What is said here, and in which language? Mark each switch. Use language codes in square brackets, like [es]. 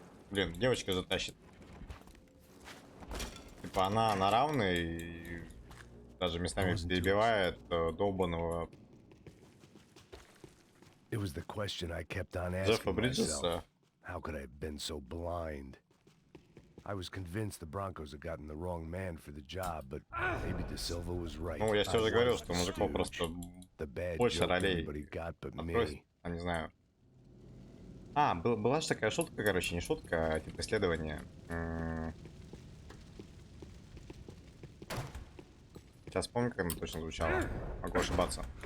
[ru] Блин, девочка затащит. Типа она на равной и даже местами перебивает долбаного Джеффа Бриджеса. [en] How could I have been so blind? I was convinced the Broncos had gotten the wrong man for the job, but maybe De Silva was right. [ru] Ну, я все же говорил, что у мужиков просто больше ролей. Не знаю. А, была же такая шутка, короче, не шутка, а типа исследование. Сейчас помню, как оно точно звучало. Могу ошибаться.